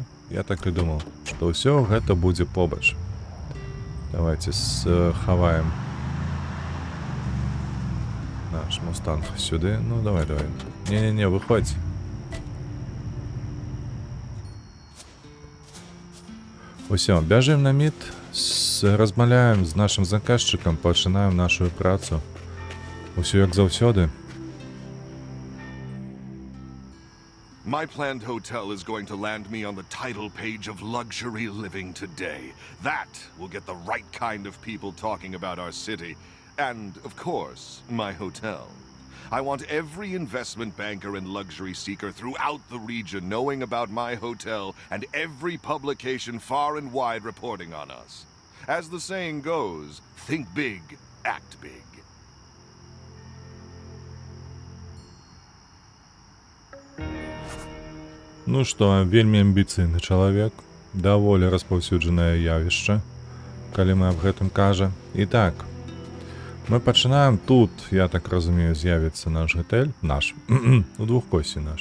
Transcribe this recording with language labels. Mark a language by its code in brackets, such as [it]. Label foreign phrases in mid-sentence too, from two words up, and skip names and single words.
[be] Я так і думаў, што ўсё гэта будзе побач. Давайте схаваем наш мустанг сюды. Ну, давай. Не-не-не, выходь. Усё, бяжым на міт, размаўляем з нашым заказчыкам, пачынаем нашу працу. Усё як заўсёды. [en] My planned hotel is going to land me on the title page of luxury living today. That will get the right kind of people talking about our city. And, of course, my hotel. I want every investment banker and luxury seeker throughout the region knowing about my hotel and every publication far and wide reporting on us. As the saying goes, think big, act big. [be] Ну што, вельмі амбіцыйны чалавек, даволі распаўсюджанае явішча, калі мы аб гэтым кажа. І так, мы пачынаем тут, я так разумею, з'явіцца наш гатэль, наш, у двухкосці наш.